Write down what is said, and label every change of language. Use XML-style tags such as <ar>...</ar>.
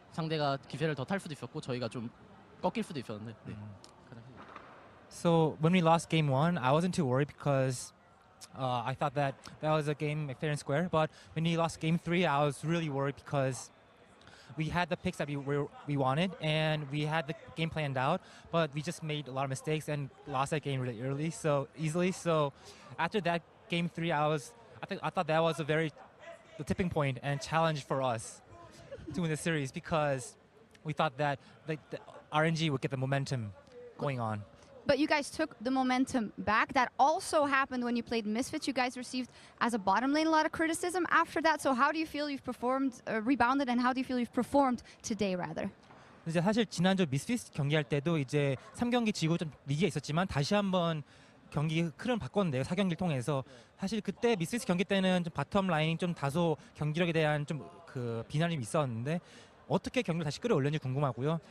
<ko>상대가 기세를 더 탈 수도 있었고 저희가 좀 꺾일 수도 있었는데. 네.</ko> <en>So when we lost game 1, I wasn't too worried because I thought that was a game fair and square. But when we lost game 3, I was really worried because we had the picks that we wanted and we had the game planned out, but we just made a lot of mistakes and lost that game really easily. So after that game 3, I thought that was the tipping point and challenge for us to win the series, because we thought that the RNG would get the momentum going on. But you guys took the momentum back. That also happened when you played Misfits. You guys received, as a bottom lane, a lot of criticism after that. So how do you feel you've performed, rebounded, and how do you feel you've performed today, rather?</en> <ko>이제 사실 지난주 미스피스 경기할 때도 이제 3경기 지고 좀 위기가 있었지만 다시 한번 경기 흐름 바꿨는데요. 4경기를 통해서 사실 그때 미스피스 경기 때는 좀 바텀 라인 좀 다소 경기력에 대한 좀 그 비난이 있었는데 어떻게 경기를 다시 끌어올렸는지 궁금하고요.</ko>